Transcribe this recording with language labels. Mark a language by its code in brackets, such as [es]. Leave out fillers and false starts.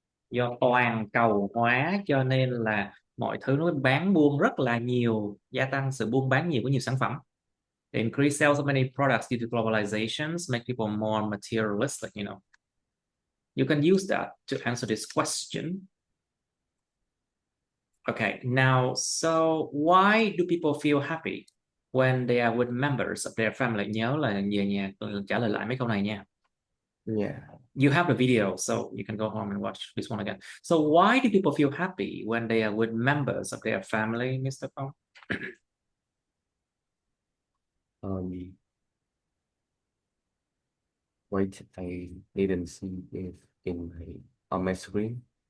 [vi] Do toàn cầu hóa cho nên là mọi thứ nó bán buôn rất là nhiều, gia tăng sự buôn bán nhiều của nhiều sản phẩm. [en] The increased sales of many products due to globalizations make people more materialistic, you know. You can use that to answer this question. Okay, now, so why do people feel happy when they are with members of their family? [vi] Nhớ là về nhà trả lời lại mấy câu này nha. [en] yeah. You have the video, so you can go home and watch this one again. So why do people feel happy when they are with members of their family, Mr. Phong? um Wait, I didn't see it in my on my screen.